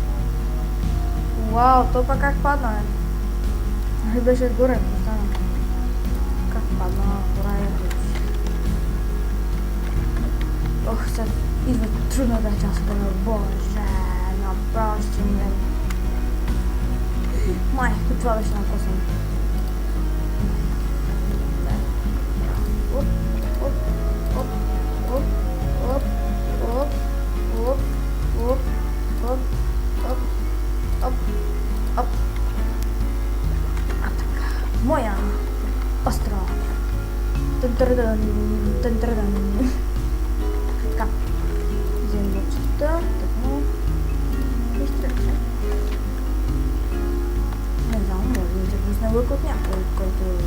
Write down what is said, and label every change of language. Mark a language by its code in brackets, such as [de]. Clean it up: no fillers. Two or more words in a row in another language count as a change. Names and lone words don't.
[bg] Вау, то пак как падна, е? Нали беше горе, остана. Как падна, хора е. Ох, сега идва трудната част, боже, направо ще умрем. Май, това беше напосан. Оп, оп, оп, оп, оп, оп, оп, оп, оп, оп, оп, оп. А така, моя остров. Тън-тър-дън, тън-тър-дън. Така, вземем лъчета, така, и стрелче. Не знам, може да се пусне лък от някой, който...